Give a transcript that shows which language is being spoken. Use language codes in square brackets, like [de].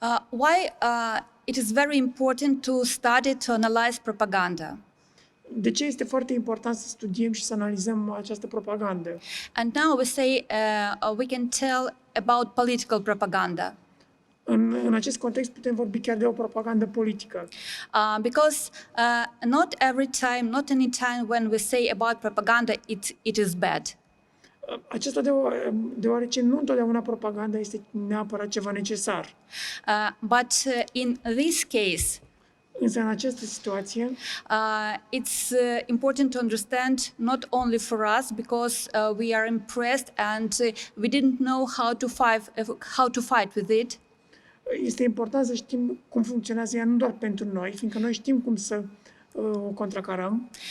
[en] Why it is very important to study, to analyze propaganda? [ro] De ce este foarte important să studiem și să analizăm această propagandă? [en] And now we can tell about political propaganda. [ro] În acest context putem vorbi chiar de o propagandă politică. [en] Because not every time, not any time when we say about propaganda, it is bad. [ro] Acesta deoarece nu întotdeauna propaganda este neapărat ceva necesar. [en] But in this case, [ro] însă în această situație, [en] it's important to understand not only for us because we are impressed and we didn't know how to fight with it. [ro] Este important să știm cum funcționează ea nu doar pentru noi, fiindcă noi știm cum să o contracarăm.